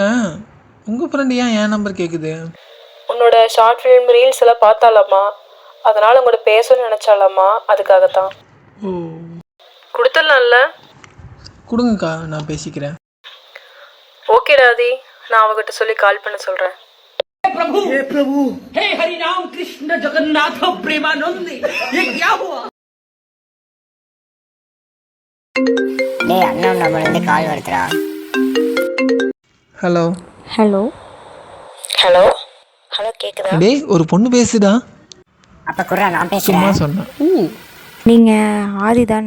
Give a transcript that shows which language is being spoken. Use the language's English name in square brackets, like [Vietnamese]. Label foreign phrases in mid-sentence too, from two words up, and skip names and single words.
[Tamil] உங்கள் ஃப்ரெண்டு ஏன் என் நம்பர் கேட்குது? உன்னோட [English] short film reels [Tamil] எல்லாம் பார்த்தாலாமா, அதனால் உங்கள்கிட்ட பேசணும்னு நினச்சாலாமா, அதுக்காகத்தான். ஓ, கொடுத்துடலாம்ல? கொடுங்கக்கா, நான் பேசிக்கிறேன். ஓகேடா ஆதி, நான் அவகிட்ட சொல்லி கால் பண்ண சொல்கிறேன். [Hindi] प्रभु हे प्रभु हे हरि राम कृष्ण जगन्नाथ प्रेमानंद ये क्या हुआ? [Tamil] டேய் அண்ணா நம்மளுக்கு கால் வருதுடா. ஹலோ. [English] hello hello hello [Tamil] கேக்குதா? டேய், ஒரு பொண்ணு பேசுடா. அப்ப குர்ரா நான் சும்மா பேசுறேன். சொன்னேன். நீங்கள் ஆதி தானே?